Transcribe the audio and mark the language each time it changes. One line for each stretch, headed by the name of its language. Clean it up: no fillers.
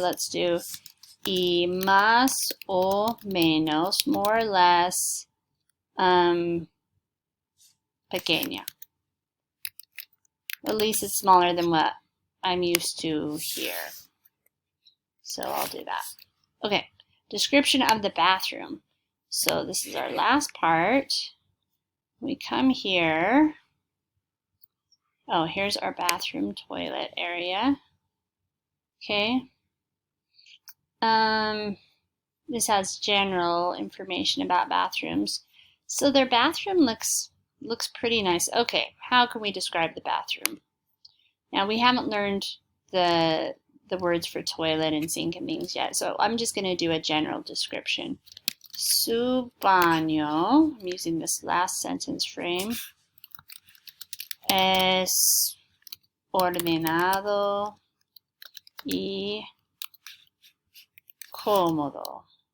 English: Let's do
Spanish: y más o menos,
English: more or less,
Spanish: pequeña.
English: At least it's smaller than what I'm used to here. So I'll do that. Okay, description of the bathroom. So this is our last part. We come here. Oh, here's our bathroom toilet area. Okay. This has general information about bathrooms. So their bathroom looks pretty nice. Okay, how can we describe the bathroom? Now we haven't learned the words for toilet and sink and things yet, so I'm just going to do a general description.
Spanish: Su baño,
English: I'm using this last sentence frame,
Spanish: es ordenado y cómodo.